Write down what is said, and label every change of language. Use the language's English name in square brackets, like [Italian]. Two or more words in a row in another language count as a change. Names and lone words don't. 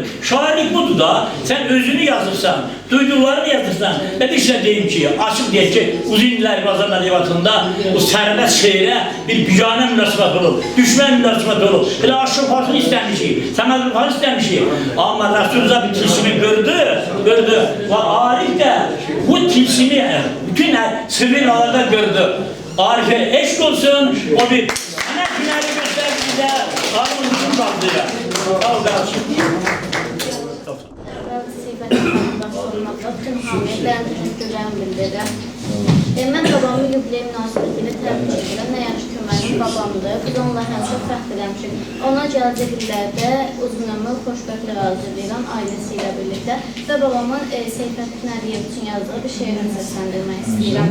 [Azerbaijani] Şairlik budur da, sən özünü yazırsan, duyduqlarını yazırsan və bir şey deyim ki, açıq deyək ki, uzun illər Azərbaycan ədəbiyyatında bu sərbəst şeirə bir biganə münasibət olub, düşmən münasibət olub. Elə Aşraf Hasan istəmişik, Səməd Rıfan istəmişik. Amma Rəsulullah bir tilsimi gördü və Arif də bu tilsimi bütün sırrın alanda gördü. [Turkish] Arif'e eşk olsun, o bir sanat günleri gösterdi bize, Arif'in bütün kaldığı. Sağ ol kardeşim. [Azerbaijani] Tüm hamiyetlərin düşüncələrini bildirirəm. Mən babamı yubiley münasibətilə təbrik edirəm. Nə yaxşı ki, mənim babamdır. Biz onunla həmişə fəxr edəmişik. Ona gələcək illərdə uzun ömür, xoşbəxtlik arzu edirəm ailəsi ilə birlikdə. Və babamın Seyfəddin Əliyev üçün yazdığı bir şeirini səsləndirmək istəyirəm.